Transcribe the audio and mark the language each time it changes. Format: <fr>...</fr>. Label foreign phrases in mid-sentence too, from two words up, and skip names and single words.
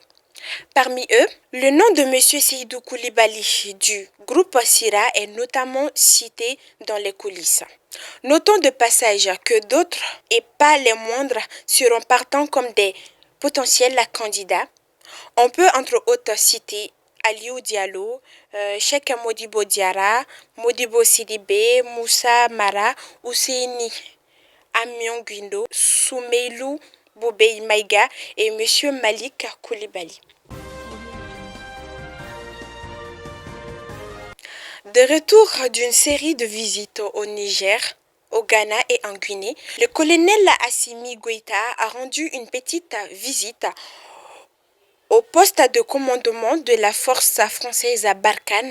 <fr>Parmi eux, le nom de M. Seydou Koulibaly du groupe Sira est notamment cité dans les coulisses. Notons de passage que d'autres, et pas les moindres, seront partants comme des potentiels candidats. On peut entre autres citer Aliou Diallo, Cheikh Modibo Diarra, Modibo Sidibé, Moussa Mara, Ousseini Amion Guindo, Soumeilou Boubei Maïga et M. Malik Koulibaly. De retour d'une série de visites au Niger, au Ghana et en Guinée, le colonel Assimi Goïta a rendu une petite visite au poste de commandement de la force française à Barkhane.</fr>